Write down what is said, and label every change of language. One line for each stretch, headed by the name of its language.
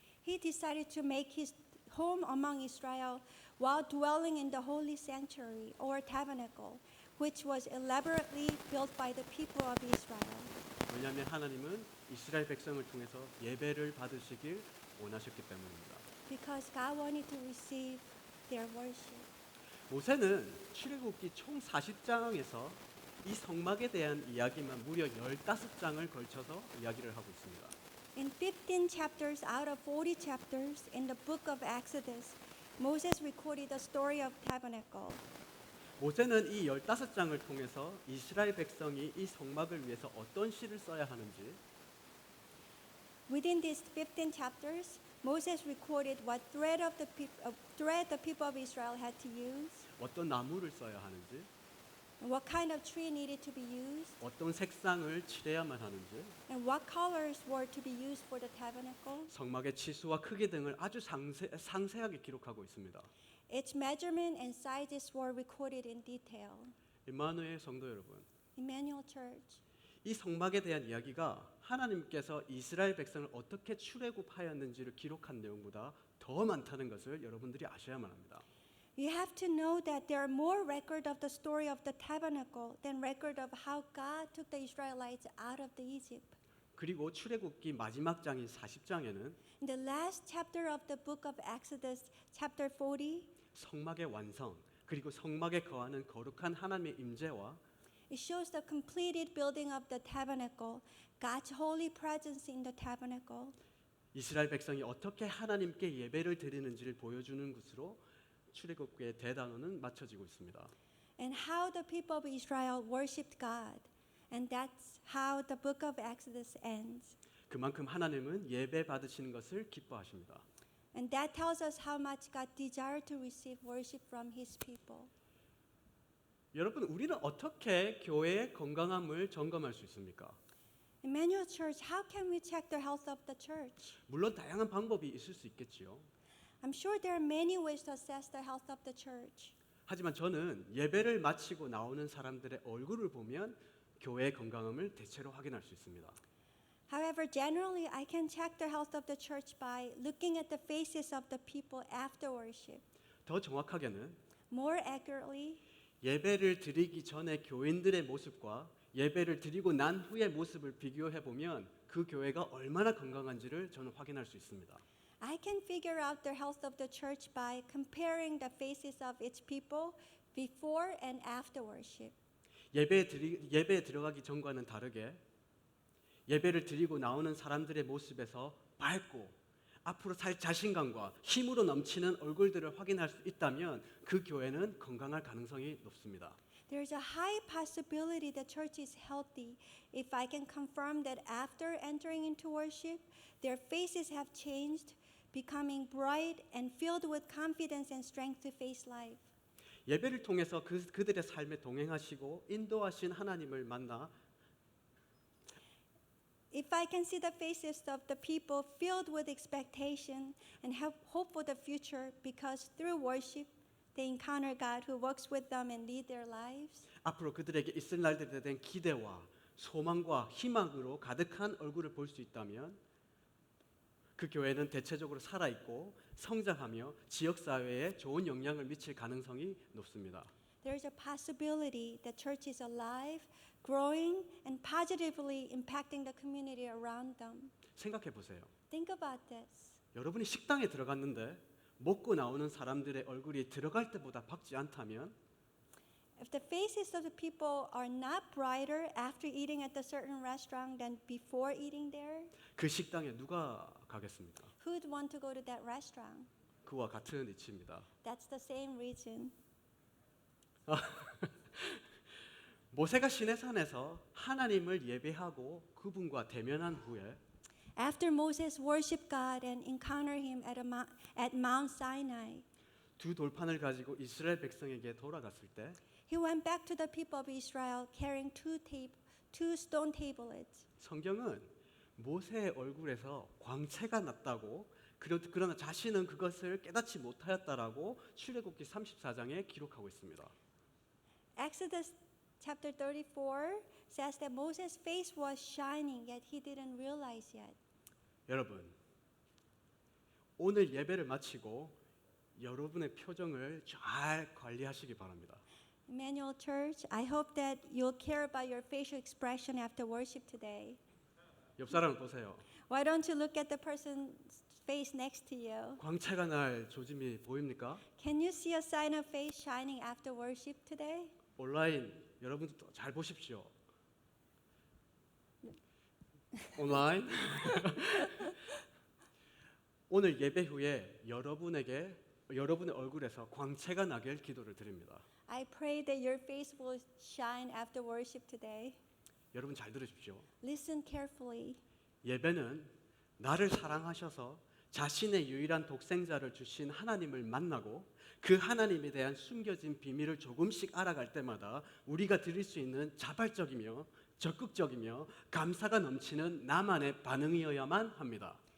English: He decided to make his home among Israel while dwelling in the holy sanctuary or tabernacle, which was elaborately built by the people of Israel.
Korean: 왜냐하면 하나님은 이스라엘 백성을 통해서 예배를 받으시길 원하셨기 때문입니다.
English: Because God wanted to receive their worship.
Korean: 모세는 출애굽기 총 40장에서 이 성막에 대한 이야기만 무려 15장을 걸쳐서 이야기를 하고 있습니다.
English: In 15 chapters out of 40 chapters in the book of Exodus, Moses recorded the story of tabernacle.
Korean: 모세는 이 15장을 통해서 이스라엘 백성이 이 성막을 위해서 어떤 시를 써야 하는지,
English: Within these 15 chapters, Moses recorded what thread the people of Israel had to use,
Korean: 어떤 나무를 써야 하는지,
English: what kind of tree needed to be used,
Korean: 어떤 색상을 칠해야만 하는지,
English: and what colors were to be used for the tabernacle.
Korean: 성막의 치수와 크기 등을 아주 상세하게 기록하고 있습니다.
English: Its measurement and sizes were recorded in detail.
Korean: 임마누엘 성도 여러분,
English: Emmanuel Church.
Korean: 이 성막에 대한 이야기가 하나님께서 이스라엘 백성을 어떻게 출애굽하였는지를 기록한 내용보다 더 많다는 것을 여러분들이 아셔야만 합니다.
English: You have to know that there are more record of the story of the tabernacle than record of how God took the Israelites out of the Egypt.
Korean: 그리고 출애굽기 마지막 장인 40장에는
English: In the last chapter of the book of Exodus, chapter 40,
Korean: 성막의 완성, 그리고 성막에 거하는 거룩한 하나님의 임재와
English: it shows the completed building of the tabernacle, God's holy presence in the tabernacle,
Korean: 이스라엘 백성이 어떻게 하나님께 예배를 드리는지를 보여주는 것으로 출애굽기의 대단원은 맞춰지고 있습니다.
English: and how the people of Israel worshipped God. And that's how the book of Exodus ends.
Korean: 그만큼 하나님은 예배 받으시는 것을 기뻐하십니다.
English: And that tells us how much God desired to receive worship from His people.
Korean: 여러분, 우리는 어떻게 교회의 건강함을 점검할 수 있습니까?
English: Emmanuel Church, how can we check the health of the church?
Korean: 물론 다양한 방법이 있을 수 있겠지요.
English: I'm sure there are many ways to assess the health of the church.
Korean: 하지만 저는 예배를 마치고 나오는 사람들의 얼굴을 보면 교회의 건강함을 대체로 확인할 수 있습니다.
English: However, generally, I can check the health of the church by looking at the faces of the people after worship.
Korean: 더 정확하게는
English: More accurately,
Korean: 예배를 드리기 전에 교인들의 모습과 예배를 드리고 난 후의 모습을 비교해 보면 그 교회가 얼마나 건강한지를 저는 확인할 수 있습니다.
English: I can figure out the health of the church by comparing the faces of its people before and after worship.
Korean: 예배에 들어가기 전과는 다르게 예배를 드리고 나오는 사람들의 모습에서 밝고 앞으로 살 자신감과 힘으로 넘치는 얼굴들을 확인할 수 있다면 그 교회는 건강할 가능성이 높습니다.
English: There's a high possibility the church is healthy if I can confirm that after entering into worship, their faces have changed, becoming bright and filled with confidence and strength to face life.
Korean: 예배를 통해서 그들의 삶에 동행하시고 인도하신 하나님을 만나
English: If I can see the faces of the people filled with expectation and have hope for the future because through worship they encounter God who works with them and lead their lives.
Korean: 앞으로 그들에게 있을 날들에 대한 기대와 소망과 희망으로 가득한 얼굴을 볼 수 있다면 그 교회는 대체적으로 살아있고 성장하며 지역사회에 좋은 영향을 미칠 가능성이 높습니다.
English: There's a possibility the church is alive, growing, and positively impacting the community around them.
Korean: 생각해 보세요.
English: Think about this.
Korean: 여러분이 식당에 들어갔는데 먹고 나오는 사람들의 얼굴이 들어갈 때보다 밝지 않다면
English: If the faces of the people are not brighter after eating at a certain restaurant than before eating there,
Korean: 그 식당에 누가 가겠습니까?
English: who'd want to go to that restaurant?
Korean: 그와 같은 이치입니다.
English: That's the same reason.
Korean: 모세가 시내산에서 하나님을 예배하고 그분과 대면한 후에
English: After Moses worshiped God and encountered him at Mount Sinai,
Korean: 두 돌판을 가지고 이스라엘 백성에게 돌아갔을 때
English: he went back to the people of Israel carrying two stone tablets.
Korean: 성경은 모세의 얼굴에서 광채가 났다고 그러나 자신은 그것을 깨닫지 못하였다라고 출애굽기 34장에 기록하고 있습니다.
English: Exodus chapter 34 says that Moses' face was shining, yet he didn't realize yet.
Korean: 여러분, 오늘 예배를 마치고 여러분의 표정을 잘 관리하시기 바랍니다.
English: Emmanuel Church, I hope that you'll care about your facial expression after worship today.
Korean: 옆 사람을 보세요.
English: Why don't you look at the person's face next to you?
Korean: 광채가 날 조짐이 보입니까?
English: Can you see a sign of faith shining after worship today?
Korean: 온라인 여러분도 잘 보십시오. 온라인 오늘 예배 후에 여러분의 얼굴에서 광채가 나길 기도를 드립니다.
English: I pray that your face will shine after worship today.
Korean: 여러분 잘 들으십시오.
English: Listen carefully.
Korean: 예배는 나를 사랑하셔서 자신의 유일한 독생자를 주신 하나님을 만나고 그 하나님에 대한 숨겨진 비밀을 조금씩 알아갈 때마다 우리가 드릴 수 있는 자발적이며 적극적이며 감사가 넘치는 나만의 반응이어야만 합니다.